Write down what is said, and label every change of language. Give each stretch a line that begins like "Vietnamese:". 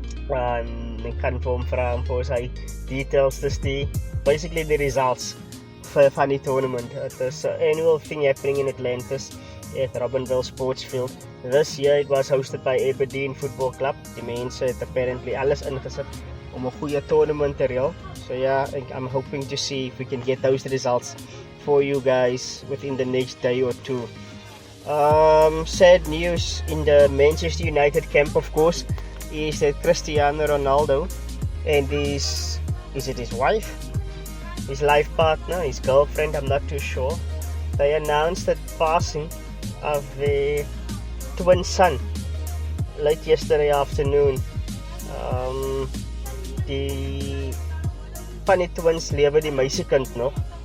Afrikaans: En ek kan vir hom vra om vir ons hy details te stuur.
English: Basically the results van die tournament. It is an annual thing happening in Atlantis at Robinville Sportsfield. This year it was hosted by Aberdeen Football Club.
Afrikaans: Die mense het apparently alles ingesit om 'n goeie tournament te reël.
English: So yeah, I'm hoping to see if we can get those results for you guys within the next day or two. Sad news in the Manchester United camp, of course, is that Cristiano Ronaldo and is it his wife? His life partner, his girlfriend, I'm not too sure. They announced the passing of their twin son late yesterday afternoon.
Afrikaans: Die van die twins lewe die meisiekind nog.